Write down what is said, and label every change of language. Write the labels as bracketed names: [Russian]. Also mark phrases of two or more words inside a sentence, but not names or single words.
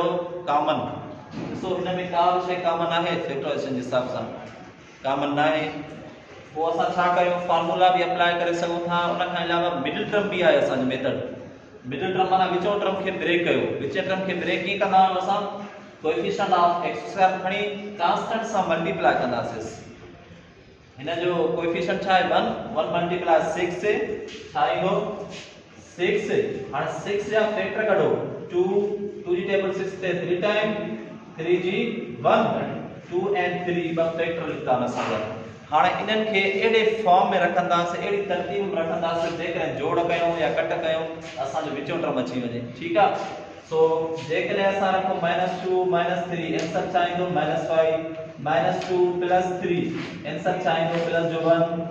[Sindhi] कॉमन। ॾिसो हिन में का बि शइ कॉमन आहे फैक्टराइजेशन जे हिसाब सां? कॉमन न आहे। पोइ असां छा कयूं? फार्मूला बि अप्लाई करे सघूं था। उन खां अलावा [English] middle term [Sindhi] बि आहे असांजो मेथड। [English] middle term [Sindhi] माना विचों टर्म खे ब्रेक कयो। विचें टर्म खे ब्रेक कीअं कंदा आहियूं असां? [English] coefficient of x square [Sindhi] खणी कांस्टेंट सां मल्टीप्लाई कंदासीं। हिन जो कोएफिशिएंट छा आहे? 1 [English] 1 multiply 6 [Sindhi] से छा ईंदो? 6। हाणे 6 जा फैक्टर कढो। 2 2 जी टेबल 6 ते 3 टाइम 3 जी [English] 1 2 and 3 [Sindhi] ब फैक्टर लिखता न असांजा। हाणे इन्हनि खे एड़े फॉर्म में रखंदासीं, एड़ी तरतीब में रखंदासीं जेकॾहिं जोड़ कयूं या कट कयूं असांजो विचों टर्म अची वञे, ठीकु आहे। सो जेकॾहिं असां रखूं -2 -3 आंसर छा ईंदो? -5 -2 + 3 आंसर छा ईंदो? +1।